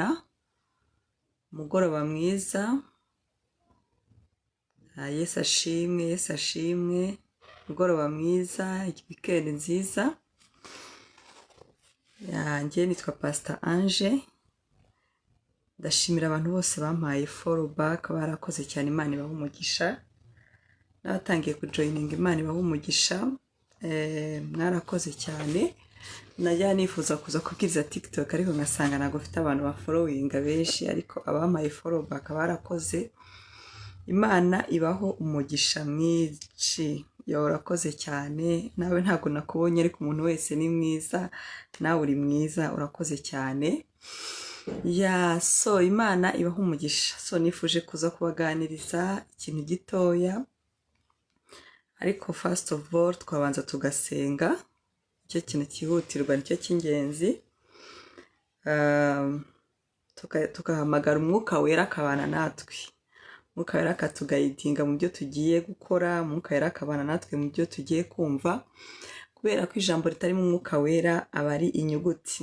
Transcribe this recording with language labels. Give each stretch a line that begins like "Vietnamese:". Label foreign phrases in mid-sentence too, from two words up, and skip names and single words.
Kinyarwanda: Umugoroba mwiza. Yesu ashimwe, Yesu ashimwe. Umugoroba mwiza, weekend nziza. Njye nitwa Pastor Ange. Ndashimira abantu bose bampaye
English: follow back,
Kinyarwanda: barakoze cyane, Imana ibahe umugisha. Nabatangiye kujoininga, Imana ibahe umugisha. Mwarakoze cyane. Najya nifuza kuza kubwiriza TikTok ariko ngasanga ntago mfite abantu ba followinga benshi, ariko abampaye
English: follow back
Kinyarwanda: barakoze. Imana ibaho umugisha mwinshi. Urakoze cyane. Nawe ntago nakubonye ariko umuntu wese ni mwiza. Nawe uri mwiza, urakoze cyane. So Imana ibaho umugisha. So nifuje kuza kubaganiriza ikintu gitoya. Ariko
English: first of all
Kinyarwanda: twabanza tugasenga. Icyo kintu cyihutirwa nicyo cy'ingenzi. Tugahamagara umwuka wera akabana natwe. Umwuka wera akatugayidinga mu byo tugiye gukora. Umwuka wera akabana natwe mu byo tugiye kumva. Kubera ko ijambo ritarimo umwuka wera aba ari inyuguti.